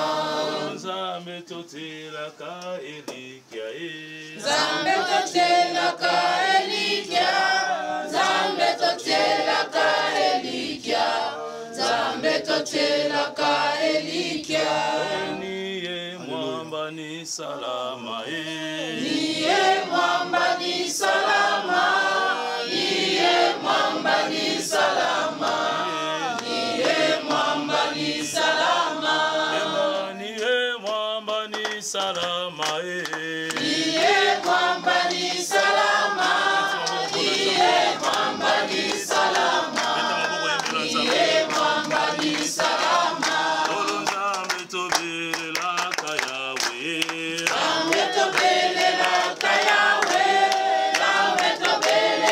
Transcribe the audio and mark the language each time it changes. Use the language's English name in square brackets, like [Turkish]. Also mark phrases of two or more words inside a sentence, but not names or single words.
[Lingala] Zambe totelaka elikia e Zambe totelaka elikia Zambe totelaka elikia Zambe totelaka elikia [Swahili] ni salama niye mwamba ni salama niye mwamba ni salama niye mwamba ni salama niye mwamba ni salama niye mwamba ni salama niye mwamba ni salama niye mwamba ni salama Zambe